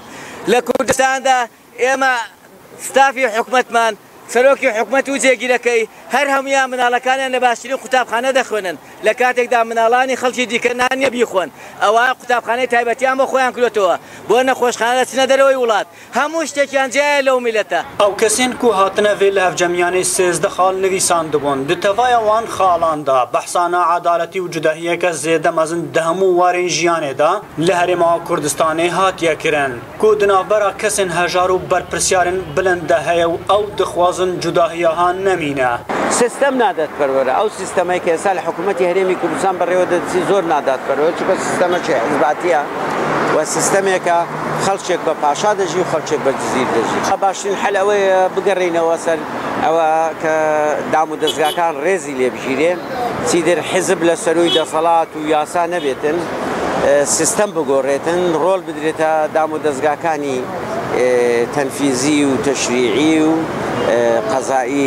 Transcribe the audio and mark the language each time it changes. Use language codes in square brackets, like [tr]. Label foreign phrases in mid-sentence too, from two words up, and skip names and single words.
[ckb] لە کوردستاندا ئێمە ستافی حکومەتمان سەرۆکی حکومەت و جێگیرەکەی هەر هەمویان مناڵەکانیان لە باشترین قوتابخانە دەخوێنن لە کاتێکدا مناڵانی خەڵکی دیکە نانیە بیخۆن ئەوە قوتابخانەی تایبەتیان بۆ خۆیان کردوێتەوە بۆ نەخۆشخانە دەچنە دەرەوەی وڵات هەموو شتێکیان جیایە لەو میلەتە. [ku] ئەو کەسێن کو هاتنە vê لە هەفجەمیانەی 13 خاڵ نویساندبوون دتەڤایە وان خاڵاندا بەحسانە عەدالەتی و جوداهیەکە زێدە مەزن دە هەموو وارێن ژیانێدا لە هەرێما کوردستانê هاتیە kirin ku di navbera kesên hejar û berpirsiyarên bilind de heye û ew dixwazin cudahiyahan nemîne. [ckb] سیستم نادادپەروەرە ئەو سیستەمەی کە ئێستا لە حکوومەتی هەرێمی کوردستان بەڕێوە دەچی زۆر نادادپەروەرە چونکە سیستەمەکی حیزباتیە و سیستەمێکە خەڵکێک بە پاشا دەژی و خەڵکێک بە جزیر دەژی. باشترین حەل ئەوەیە بگەڕێینەوە سەر ئەوە کە دام و دەستگاکان ڕێزی لێبژیرێن چیتر حیزب لە سەروی دەسەڵات و یاسا نەبێتن سیستەم بگۆڕێتن ڕۆڵ بدرێتە دام و دەستگاکانی تەنفیزی و تەشریعی و قەزایی.